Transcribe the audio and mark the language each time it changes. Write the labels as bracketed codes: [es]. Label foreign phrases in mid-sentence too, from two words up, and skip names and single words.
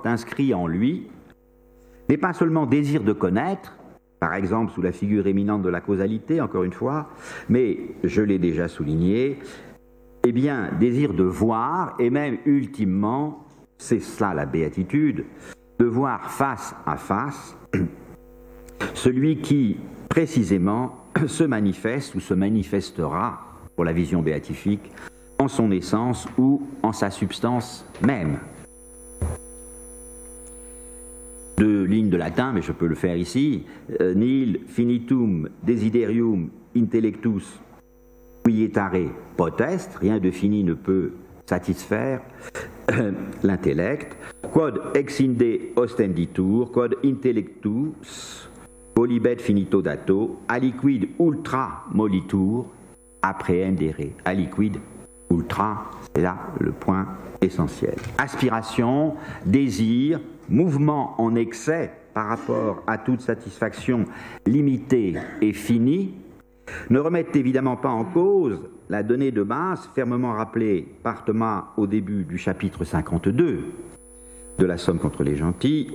[fr] inscrit en lui n'est pas seulement désir de connaître, par exemple sous la figure éminente de la causalité, encore une fois, mais, je l'ai déjà souligné, eh bien, désir de voir, et même ultimement, c'est cela la béatitude, de voir face à face celui qui, précisément, se manifeste ou se manifestera, pour la vision béatifique, en son essence ou en sa substance même. Deux lignes de latin, mais je peux le faire ici. [la] Nihil finitum desiderium intellectus quietare potest, [fr] rien de fini ne peut satisfaire l'intellect. [la] Quod ex inde ostenditur, quod intellectus volibet finito dato, aliquid ultra molitur, apprehendere. Aliquid ultra, [fr] c'est là le point essentiel. Aspiration, désir, mouvement en excès par rapport à toute satisfaction limitée et finie, ne remettent évidemment pas en cause la donnée de base fermement rappelée par Thomas au début du chapitre 52 de la Somme contre les gentils.